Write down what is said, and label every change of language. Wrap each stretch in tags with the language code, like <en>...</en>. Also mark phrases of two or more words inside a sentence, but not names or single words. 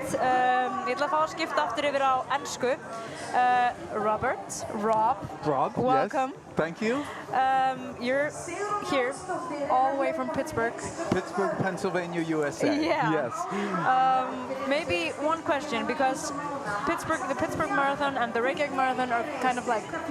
<is>Ég ætla að fá að skipta aftur yfir á ensku.</is> <en>Rob, welcome. Yes, thank you. You're here, all the way from Pittsburgh. Pittsburgh, Pennsylvania, USA. Yeah. Yes. Maybe one question, because the Pittsburgh Marathon and the Reykjavik Marathon are kind of like</en>